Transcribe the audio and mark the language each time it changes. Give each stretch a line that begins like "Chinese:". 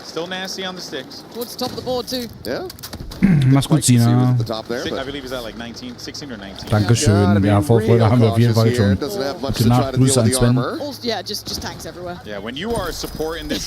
English: Still nasty on the sticks. Towards the top of the board, too. Yeah.
German: Mach's gut, Sina.
English: I believe is that like 19, 16 or 19.
German: Dankeschön. Ja, Vorfolge haben wir auf jeden Fall schon. Gute Nacht, Grüße an Sven.
English: Also, yeah, just tanks everywhere. Yeah, when you are a support in this